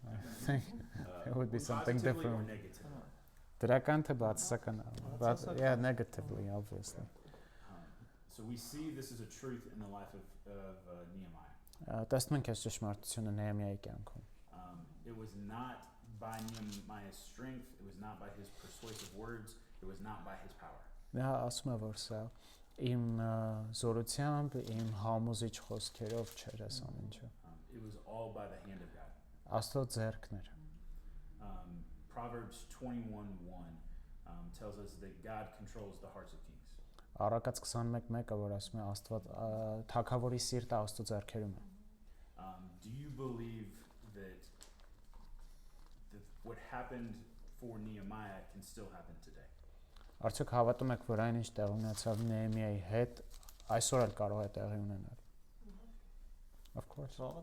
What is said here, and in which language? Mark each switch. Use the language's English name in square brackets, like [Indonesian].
[English] I think it would be something Positively or different. negatively? [Armenian] Դրական թե բացասական, [English] but yeah, negatively obviously. So we see this is a truth in the life of Nehemiah. [Armenian] Տեսնում ենք այս ճշմարտությունը Նեհեմիայի կյանքում։ [English] It was not by Nehemiah's strength, it was not by his persuasive words, it was not by his power. [Armenian] Նա ասում է, որ սա իմ զորությամբ, իմ համոզիչ խոսքերով չէր այս ամեն ինչը։ [English] It was all by the hand of God. [Armenian] Աստծո ձեռքն էր։ [English] Proverbs 21:1 tells us that God controls the hearts of kings. [Armenian] Առակաց 21:1-ը, որ ասում է Աստված թագավորի սիրտը Աստծո ձեռքերում է։ [English] Do you believe that what happened for Nehemiah can still happen today? [Armenian] Արդյոք հավատում եք, որ այնինչ տեղի ունեցավ Նեհեմիայի հետ, այսօր էլ կարող է տեղի ունենալ։ [English] Of course.